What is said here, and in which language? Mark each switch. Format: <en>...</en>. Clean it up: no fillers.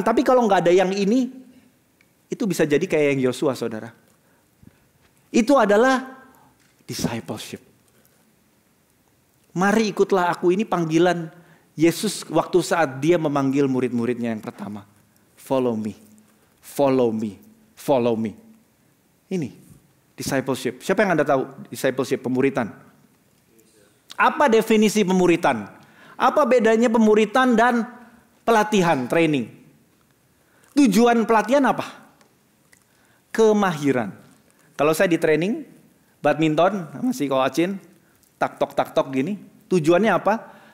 <id>Tapi kalau nggak ada yang ini, itu bisa jadi kayak yang Yosua, saudara. Itu adalah discipleship. Mari ikutlah aku, ini panggilan Yesus waktu saat dia memanggil murid-muridnya yang pertama.</id> <en>Follow me, follow me, follow me.</en> <id>Ini. Discipleship. Siapa yang Anda tahu discipleship, pemuritan? Apa definisi pemuritan? Apa bedanya pemuritan dan pelatihan, training? Tujuan pelatihan apa? Kemahiran. Kalau saya di training, badminton, masih coachin, tak-tok gini. Tujuannya apa?</id>